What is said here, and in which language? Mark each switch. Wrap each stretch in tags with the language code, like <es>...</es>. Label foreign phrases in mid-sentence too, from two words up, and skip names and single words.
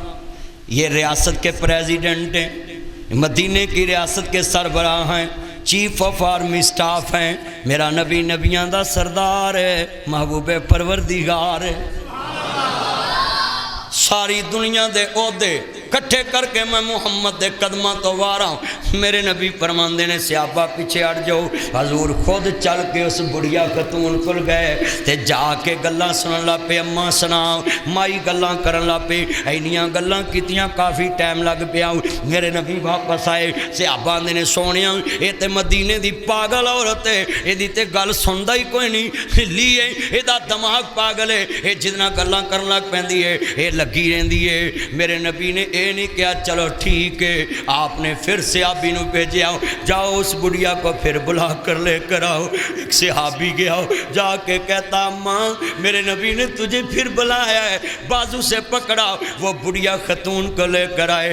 <ur>یہ ریاست کے پریزیڈنٹ ہیں، مدینے کی ریاست کے سربراہ ہیں،</ur> <en>chief of army staff</en> <ur>ہیں،</ur> <pa>میرا نبی نبیاں دا سردار ہے، محبوب پروردگار ہے، ساری دنیا دے عہدے کٹھے کر کے میں محمد دے قدمہ تو وارا</pa> <ur>ہوں۔</ur> <pa>میرے نبی فرماندے نے صحابہ پیچھے ہٹ جاؤ، حضور خود چل کے اس بڑھیا خاتون کول گئے تے جا کے گلاں سنن لا پے، اماں سنا مائی گلاں کرن لا پے، اینیاں گلاں کیتیاں کافی ٹائم لگ پیا۔ میرے نبی واپس آئے، صحابہ نے سونیا اے تے مدینے دی پاگل عورت ہے، اے دی تے گل سندا ہی کوئی نہیں، لیے اے دا دماغ پاگل ہے، اے جتنا گلاں کرن لگ پیندی ہے اے لگی رہندی ہے۔</pa> <ur>میرے نبی نے یہ نہیں کیا چلو ٹھیک ہے، آپ نے پھر صحابی نو بھیجے، آؤ جاؤ اس بڑھیا کو پھر بلا کر لے کر آؤ۔ ایک صحابی گیا جا کے کہتا اماں میرے نبی نے تجھے پھر بلایا ہے، بازو سے پکڑا، وہ بڑھیا خاتون کو لے کر آئے۔</ur>